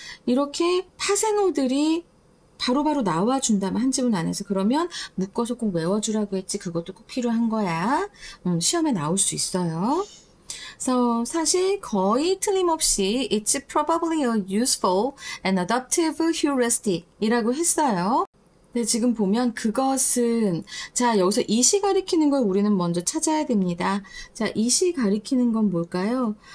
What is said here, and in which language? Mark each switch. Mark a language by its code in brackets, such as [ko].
[ko] 이렇게 파생어들이 바로바로 나와준다면 한 지문 안에서 그러면 묶어서 꼭 외워주라고 했지. 그것도 꼭 필요한 거야. 시험에 나올 수 있어요. 그래서 사실 거의 틀림없이 [en] It's probably a useful and adaptive heuristic [ko] 이라고 했어요. 근데 지금 보면 그것은 자 여기서 이시 가리키는 걸 우리는 먼저 찾아야 됩니다. 자 이시 가리키는 건 뭘까요?